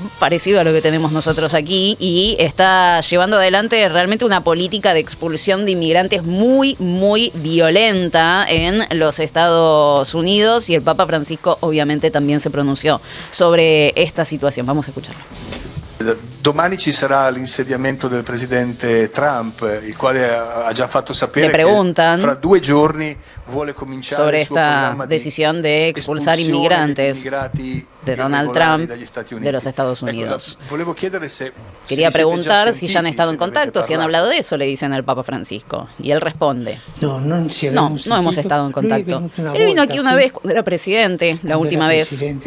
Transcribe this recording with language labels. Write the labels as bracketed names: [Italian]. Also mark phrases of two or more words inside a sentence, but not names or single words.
[Spanish] Parecido a lo que tenemos nosotros aquí, y está llevando adelante realmente una política de expulsión de inmigrantes muy, muy violenta en los Estados Unidos, y el Papa Francisco obviamente también se pronunció sobre esta situación. Vamos a escucharlo. [Italian] Domani ci sarà l'insediamento del presidente Trump, il quale ha già fatto sapere che fra 2 giorni vuole cominciare [Spanish] sobre [Italian] il suo programma [Spanish] esta decisión de expulsar inmigrantes de Donald Trump de los Estados Unidos. Quería preguntar si ya han estado en contacto, si han hablado de eso, le dicen al Papa Francisco. Y él responde: no hemos estado en contacto. Él vino aquí una vez cuando era presidente, la última vez.